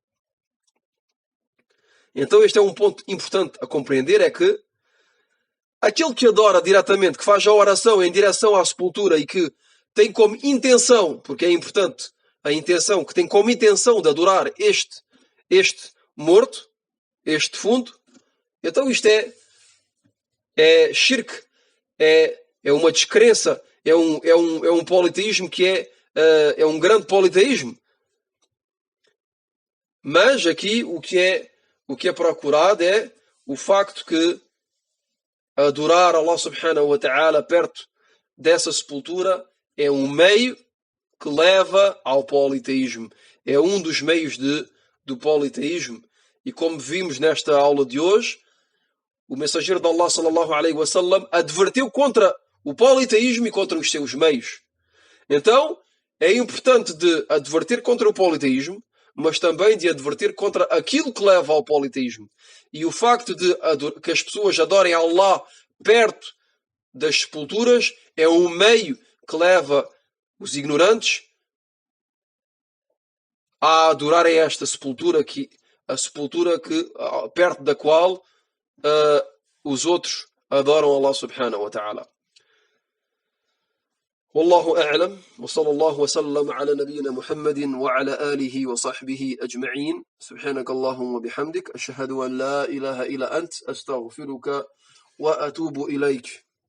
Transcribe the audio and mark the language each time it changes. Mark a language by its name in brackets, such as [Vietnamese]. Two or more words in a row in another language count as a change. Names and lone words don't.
[Portuguese] Então este é um ponto importante a compreender, é que aquele que adora diretamente, que faz a oração em direção à sepultura e que tem como intenção, porque é importante a intenção, que tem como intenção de adorar este morto, este defunto, então isto é shirk, é uma descrença, é um politeísmo que é um grande politeísmo. Mas aqui o que é procurado é o facto que adorar Allah [Arabic] سبحانه وتعالى [Portuguese] perto dessa sepultura é um meio que leva ao politeísmo. É um dos meios do politeísmo. E como vimos nesta aula de hoje, o mensageiro de Allah [Arabic] صلى الله عليه وسلم [Portuguese] advertiu contra o politeísmo e contra os seus meios. Então, é importante de advertir contra o politeísmo, mas também de advertir contra aquilo que leva ao politeísmo. E o facto de que as pessoas adorem Allah perto das sepulturas é um meio que leva os ignorantes a adorarem esta sepultura, a sepultura perto da qual os outros adoram Allah [Arabic] سبحانه وتعالى. والله أعلم وصلى الله وسلم على نبينا محمد وعلى آله وصحبه أجمعين سبحانك اللهم وبحمدك أشهد أن لا إله إلا أنت أستغفرك وأتوب إليك